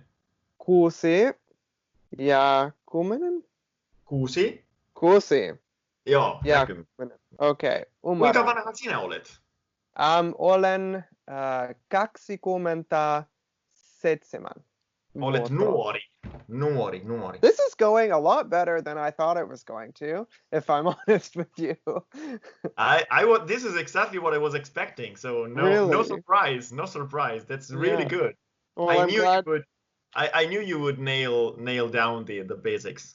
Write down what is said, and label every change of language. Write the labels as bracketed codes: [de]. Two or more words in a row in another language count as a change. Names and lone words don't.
[fi] 6 ja 10? 6? 6 Joo, ja ja 10. 10. Okei, Kuinka ymmärrän. vanha sinä olet? Olen 27 Olet vuotta. nuori. [en] This is going a lot better than I thought it was going to, if I'm honest with you. This is exactly what I was expecting. So no Really? surprise. That's really Yeah. good. Well, I I'm knew glad. you would. I knew you would nail down the basics.